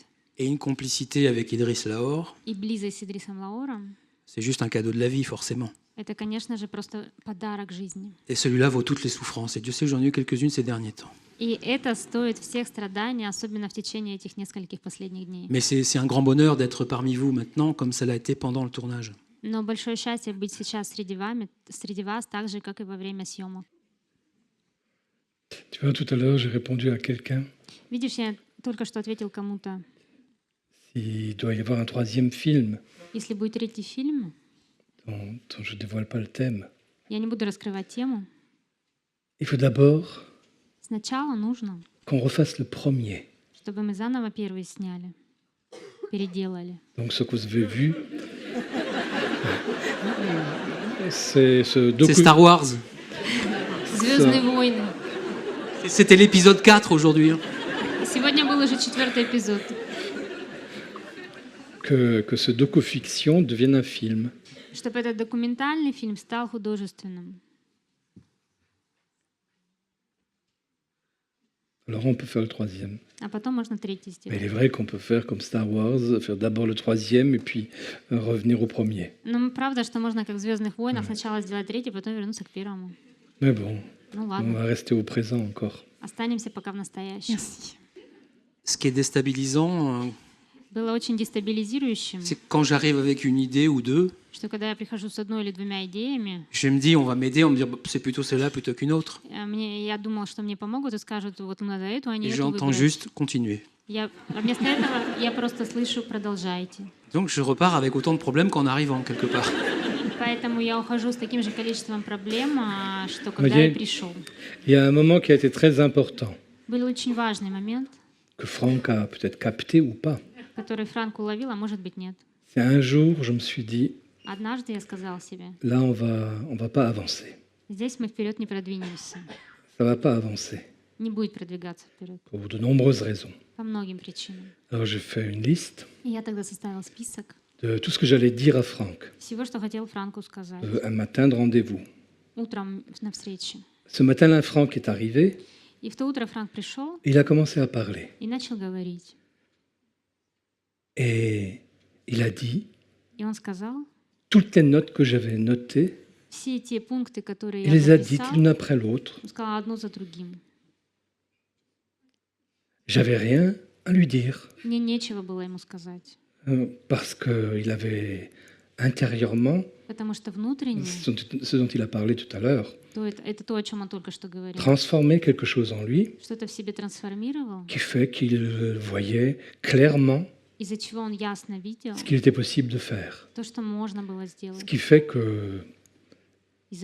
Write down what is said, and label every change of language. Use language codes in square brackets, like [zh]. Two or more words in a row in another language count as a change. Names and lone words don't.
[fr] et une complicité avec Idriss Lahore, [ru] и близость с Идрисом Лаором, [fr] c'est juste un cadeau de la vie, forcément. [ru] это, конечно же, просто подарок жизни. [fr] Et celui-là vaut toutes les souffrances. Et Dieu sait que j'en ai eu quelques-unes ces derniers temps. [ru] И это стоит всех страданий, особенно в течение этих нескольких последних дней. [fr] Mais c'est un grand bonheur d'être parmi vous maintenant, comme ça l'a été pendant le tournage. [ru] Но большое счастье быть сейчас среди вас, так же, как и во время съемок. [fr] Tu vois, tout à l'heure, j'ai répondu à quelqu'un [ru] Видишь, я только что ответил кому-то, [fr] s'il doit y avoir un troisième film [ru] если будет третий фильм, [fr] dont je ne dévoile pas le thème. [ru] я не буду раскрывать тему. [fr] Il faut d'abord [ru] Сначала нужно, [fr] qu'on refasse le premier. [ru] чтобы мы заново первый сняли, переделали. [fr] Donc ce que vous avez vu, c'est ce C'est Star Wars. [ru] «Звездные войны». [fr] C'était l'épisode 4 aujourd'hui. hein. [ru] Сегодня был уже 4-й эпизод. [fr] que ce docu-fiction devienne un film. [ru] Чтобы этот документальный фильм стал художественным. [fr] Alors on peut faire le troisième. [ru] А потом можно третий [fr] Mais il est [ru] сделать. [fr] vrai qu'on peut faire comme Star Wars, faire d'abord le troisième et puis revenir au premier. [ru] Но правда, что можно, как в «Звездных войнах», сначала сделать третий, потом вернуться к первому. [fr] Mais bon, [ru] Ну [fr] on [ru] ладно, [fr] va rester au présent encore. [ru] останемся пока в настоящем. [fr] Ce qui est déstabilisant, [ru] Было очень дестабилизирующим, [fr] c'est que quand j'arrive avec une idée ou deux, [ru] что когда я прихожу с одной или двумя идеями, [fr] je me dis on va m'aider, on me dit bah, c'est plutôt celle-là plutôt qu'une autre. [ru] я думала, что мне помогут и скажут, вот надо эту, а не [fr] Et [ru] эту [fr] j'entends [ru] выбрать. [fr] juste continuer. [ru] А вместо этого я просто слышу «продолжайте». [fr] Donc je repars avec autant de problèmes qu'en arrivant quelque part. [ru] Поэтому я ухожу с таким же количеством проблем, что когда [fr] Voyez, [ru] я пришел. [fr] il y a un moment qui a été très important, [ru] Был очень важный момент, [fr] que Franck a peut-être capté ou pas. [ru] который Франк уловил, а может быть нет. [fr] C'est un jour, je me suis dit, [ru] Однажды я сказал себе, [fr] là on va pas avancer. [ru] здесь мы вперед не продвинемся, [fr] Ça va pas avancer, [ru] не будет продвигаться вперед [fr] pour de nombreuses raisons. [ru] по многим причинам. [fr] Alors j'ai fait une liste [ru] И я тогда составил список [fr] de tout ce que j'allais dire à Franck [ru] всего, что хотел Франку сказать. [fr] un matin de rendez-vous. [ru] Утром на встрече. [fr] Ce matin-là, Franck est arrivé, [ru] И в то утро Франк пришел [fr] il a commencé à parler. [ru] и начал говорить. [fr] Et il a dit, [ru] И он сказал, [fr] toutes les notes que j'avais notées, [ru] все те пункты, которые [fr] il [ru] я [fr] les a dites [ru] записал, [fr] l'une après l'autre. [ru] он сказал одно за другим. [fr] J'avais rien à lui dire, [ru] Мне нечего было ему сказать, [fr] parce qu'il avait intérieurement, [ru] потому что внутренне, [fr] ce dont il a parlé tout à l'heure, [ru] это то, о чем он только что говорил, [fr] transformé quelque chose en lui [ru] что-то в себе трансформировал, [fr] qui fait qu'il voyait clairement [ru] из-за чего он ясно видел [fr] ce qu'il était possible de faire. [ru] то, что можно было [fr] Ce [ru] сделать. [fr] qui fait que [ru] Из-за